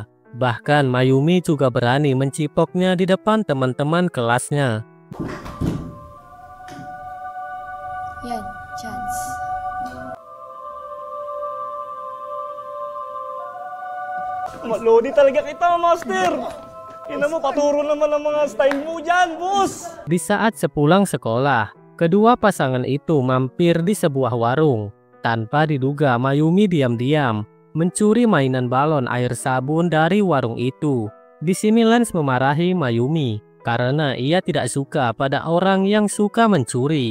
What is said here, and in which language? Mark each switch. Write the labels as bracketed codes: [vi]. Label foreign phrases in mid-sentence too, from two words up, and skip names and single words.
[id] Bahkan Mayumi juga berani mencipoknya di depan teman-teman kelasnya. [tl] Yan, chance. Lodi talaga kita, Master. Ina mo, paturo naman ang mga style mo dyan, boss. [id] Di saat sepulang sekolah, kedua pasangan itu mampir di sebuah warung. Tanpa diduga, Mayumi diam-diam mencuri mainan balon air sabun dari warung itu. Di sini Lens memarahi Mayumi karena ia tidak suka pada orang yang suka mencuri.